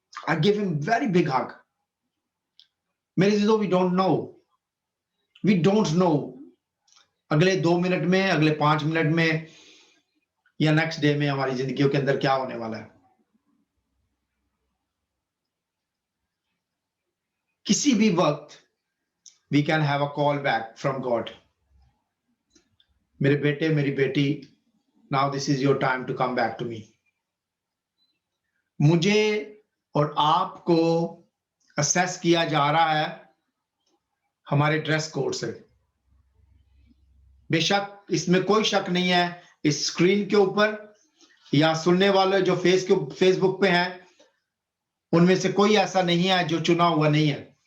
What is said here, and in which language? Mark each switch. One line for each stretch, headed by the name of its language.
English: I gave him very big hug.
Urdu: میرے عزیزوں
English: we don't know
Urdu: اگلے 2 منٹ میں، اگلے 5 منٹ میں، یا نیکسٹ ڈے میں ہماری زندگیوں کے اندر کیا ہونے والا ہے. کسی بھی وقت
English: we can have a call back from God.
Urdu: میرے بیٹے، میری بیٹی،
English: now this is your time to come back to me.
Urdu: مجھے اور آپ کو اسیس کیا جا رہا ہے ہمارے ڈریس کوڈ سے. بے شک اس میں کوئی شک نہیں ہے، اس اسکرین کے اوپر یا سننے والے جو فیس بک پہ ہیں ان میں سے کوئی ایسا نہیں ہے جو چنا ہوا نہیں ہے.